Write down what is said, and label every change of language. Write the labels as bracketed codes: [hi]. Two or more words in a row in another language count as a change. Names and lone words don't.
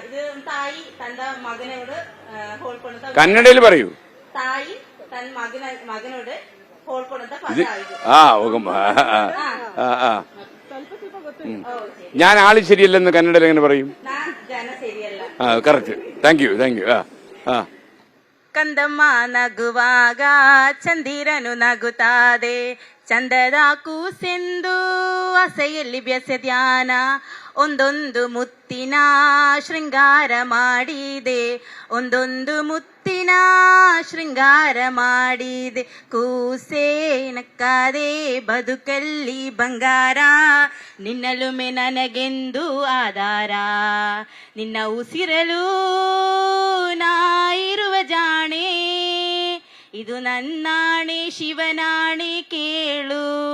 [ml] കന്നഡയിൽ പറയൂ. ഇത് ഞാൻ ആള് ശരിയല്ലെന്ന് കന്നഡയിൽ എങ്ങനെ പറയും? [en] Correct. Thank you. [kn] ಕಂದಮ್ಮ ನಗುವಾಗ ಚಂದಿರನು ನಗುತ್ತಾದೆ ಚಂದದ ಕೂಸೆಂದು ಆಸೆಯಲ್ಲಿ ಬೆಸೆದ್ಯಾನ ಒಂದೊಂದು ಮುತ್ತಿನ ಶೃಂಗಾರ ಮಾಡಿದೆ ಒಂದೊಂದು ಮುತ್ತಿನ ಶೃಂಗಾರ ಮಾಡಿದೆ ಕೂಸೆ ನಕ್ಕದೆ ಬದುಕಲ್ಲಿ ಬಂಗಾರ ನಿನ್ನಲುಮೆ ನನಗೆಂದು ಆಧಾರ ನಿನ್ನ ಉಸಿರಲು ನಾ ಇರುವ ಜಾಣೆ ಇದು ನನ್ನಾಣೆ ಶಿವನಾಣೆ ಕೇಳು